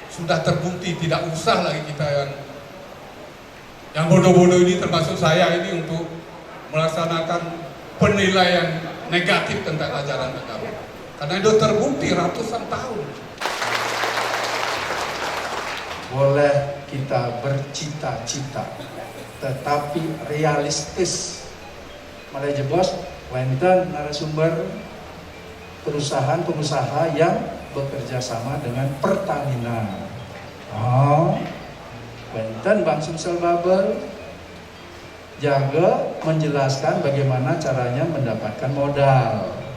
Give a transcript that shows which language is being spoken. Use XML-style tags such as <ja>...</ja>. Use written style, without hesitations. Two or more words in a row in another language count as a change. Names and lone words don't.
<id>sudah terbukti, tidak usah lagi kita yang bodoh-bodoh ini, termasuk saya ini, untuk melaksanakan penilaian negatif tentang ajaran agama. Karena itu terbukti ratusan tahun. Boleh kita bercita-cita, tetapi realistis. Malah jebos, wenten narasumber perusahaan-pengusaha yang bekerja sama dengan Pertamina. Oh, wenten Bang Sumsel Babel jaga menjelaskan bagaimana caranya mendapatkan modal.</id>